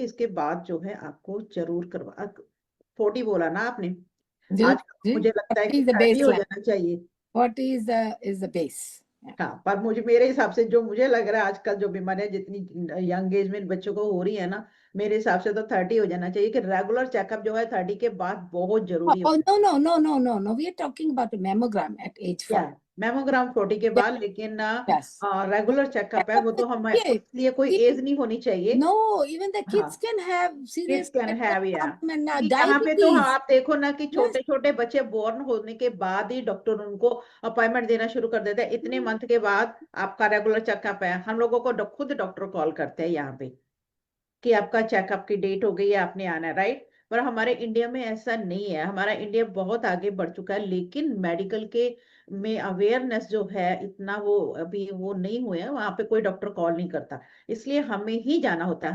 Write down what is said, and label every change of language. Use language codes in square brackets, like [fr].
[hi] इसके बाद जो है आपको जरूर करवा 40 बोला ना आपने, आज मुझे लगता है कि 30 हो जाना चाहिए. [en] 40 is the base. [hi] हाँ, पर मेरे हिसाब से जो मुझे लग रहा है आजकल जो बीमारियां जितनी यंग एज में बच्चों को हो रही है ना, मेरे हिसाब से तो 30 हो जाना चाहिए कि रेगुलर चेकअप जो है 30 के बाद बहुत जरूरी है. [en] No, we are talking about a mammogram at age 4. [hi] Mammogram 40 के बाद, लेकिन रेगुलर चेकअप है वो तो हम इसलिए कोई एज नहीं होनी चाहिए. [en] No, even the kids can have serious [hi] यहाँ पे तो आप देखो ना कि छोटे छोटे बच्चे बोर्न होने के बाद ही डॉक्टर उनको अपॉइंटमेंट देना शुरू कर देता है. इतने मंथ के बाद आपका रेगुलर चेकअप है. हम लोगों को खुद डॉक्टर कॉल करते हैं यहाँ पे कि आपका चेकअप की डेट हो गई है, आपने आना है, राइट। पर हमारे इंडिया में ऐसा नहीं है, हमारा इंडिया बहुत आगे बढ़ चुका है, लेकिन मेडिकल के में अवेयरनेस जो है इतना वो अभी वो नहीं हुए हैं, वहां पे कोई डॉक्टर कॉल नहीं करता, इसलिए हमें ही जाना होता है।